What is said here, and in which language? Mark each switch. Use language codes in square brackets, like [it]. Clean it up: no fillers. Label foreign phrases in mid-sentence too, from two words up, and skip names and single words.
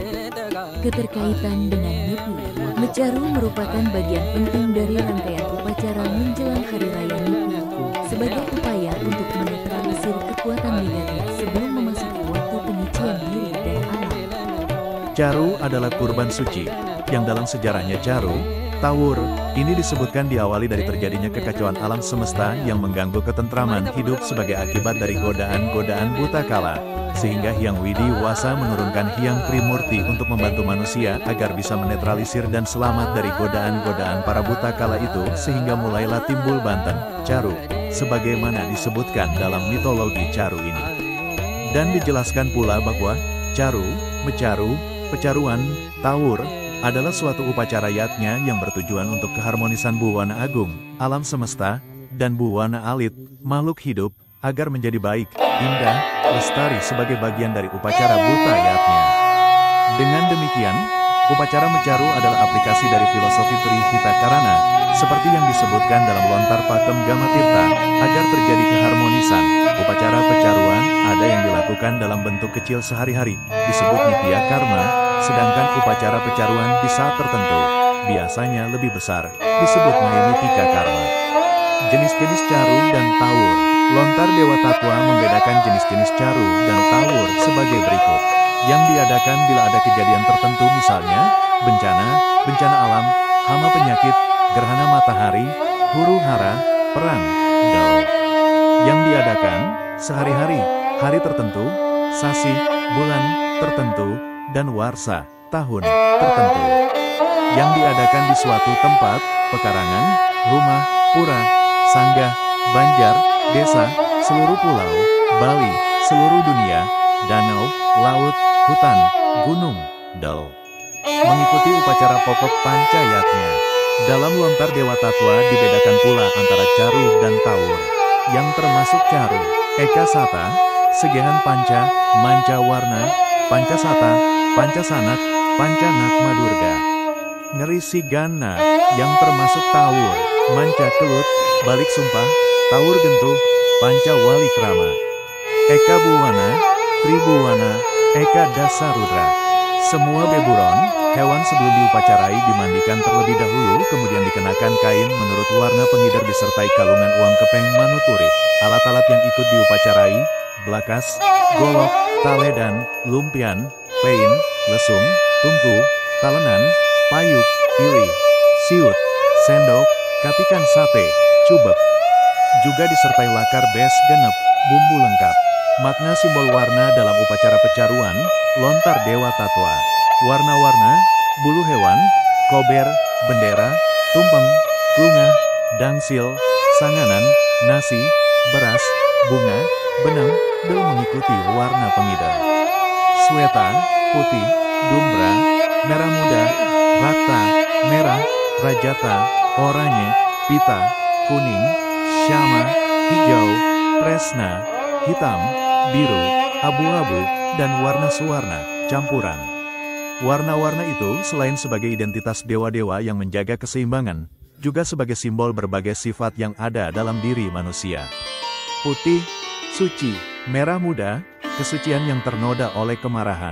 [id] Keterkaitan dengan Nyepi, mecaru merupakan bagian penting dari rangkaian upacara menjelang Hari Raya Nyepi sebagai upaya untuk menetralisir kekuatan negatif sebelum memasuki waktu penyucian diri dan alam. Caru adalah kurban suci, yang dalam sejarahnya caru, tawur, ini disebutkan diawali dari terjadinya kekacauan alam semesta yang mengganggu ketentraman hidup sebagai akibat dari godaan-godaan buta kala, sehingga Hyang Widiwasa menurunkan Hyang Trimurti untuk membantu manusia agar bisa menetralisir dan selamat dari godaan-godaan para buta kala itu, sehingga mulailah timbul Banten, caru, sebagaimana disebutkan dalam mitologi caru ini. Dan dijelaskan pula bahwa caru, mecaru, pecaruan, tawur, adalah suatu upacara yatnya yang bertujuan untuk keharmonisan buwana agung, alam semesta, dan buwana alit, makhluk hidup, agar menjadi baik, indah, lestari sebagai bagian dari upacara buta yatnya. Dengan demikian, upacara mecaru adalah aplikasi dari filosofi Trihita Karana, seperti yang disebutkan dalam Lontar Pakem Gamatirta, agar terjadi keharmonisan. Upacara pecaruan ada yang dilakukan dalam bentuk kecil sehari-hari, disebut nitya karma, sedangkan upacara pecaruan di saat tertentu, biasanya lebih besar, disebut nayamitika karma. Jenis-jenis caru dan tawur. Lontar Dewa Tatwa membedakan jenis-jenis caru dan tawur sebagai berikut. Yang diadakan bila ada kejadian tertentu, misalnya bencana alam, hama penyakit, gerhana matahari, huru hara, perang, dao. Yang diadakan sehari-hari, hari tertentu, sasi, bulan tertentu, dan warsa, tahun tertentu. Yang diadakan di suatu tempat, pekarangan, rumah, pura, sanggah, banjar, desa, seluruh pulau, Bali, seluruh dunia, danau, laut, hutan, gunung, dao. Mengikuti upacara pokok pancayatnya. Dalam lontar Dewa Tatwa dibedakan pula antara Caru dan Tawur, yang termasuk Caru, Eka Sata, Segehan Panca, Manca Warna, Panca Sata, Panca Sanak, Panca Nakma Durga. Ngeri Sigana, yang termasuk Tawur, Manca Kelut, Balik Sumpah, Tawur Gentuh, Panca Wali Krama. Eka Buwana, Tribuwana, Eka Dasarudra. Semua beburon, hewan sebelum diupacarai dimandikan terlebih dahulu kemudian dikenakan kain menurut warna pengidar disertai kalungan uang kepeng manut urip. Alat-alat yang ikut diupacarai, blakas, golok, taledan, lumpian, pein, lesung, tungku, talenan, payuk, ilih, siut, sendok, katikan sate, cubek. [ban] Juga disertai lakar bes genep, [id] bumbu lengkap. Makna simbol warna dalam upacara pecaruan, lontar Dewa Tatwa. Warna-warna, bulu hewan, kober, bendera, tumpeng, klungah, dangsil, sanganan, nasi, beras, bunga, benang, bel mengikuti warna pengidar. Sweta, putih, dumbra, merah muda, rakta, merah, rajata, oranye, pita, kuning, syama, hijau, tresna, hitam, biru, abu-abu, dan warna suwarna, campuran. Warna-warna itu selain sebagai identitas dewa-dewa yang menjaga keseimbangan, juga sebagai simbol berbagai sifat yang ada dalam diri manusia. Putih, suci, merah muda, kesucian yang ternoda oleh kemarahan.